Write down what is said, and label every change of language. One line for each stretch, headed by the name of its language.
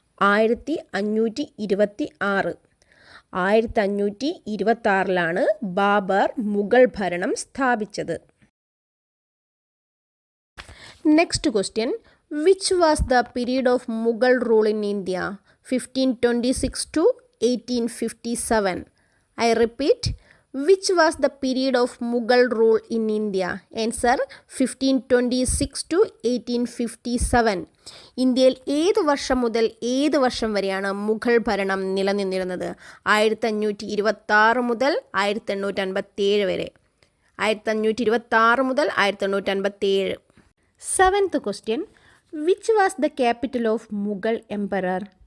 Malayalam: 1526. 1526 ബാബർ മുഗൾ ഭരണം സ്ഥാപിച്ചത്.
English: Next question, which was the period of Mughal rule in India 1526 to 1857? I repeat, which was the period of Mughal rule in India? Answer 1526 to 1857.
Malayalam: ഇന്ത്യയിൽ ഏത് വർഷം മുതൽ ഏത് വർഷം വരെയാണ് മുഗൾ ഭരണം നിലനിന്നിരുന്നത്? 1526 മുതൽ 1857 വരെ. 1526 മുതൽ 1857.
English: Seventh question, which was the capital of Mughal emperor?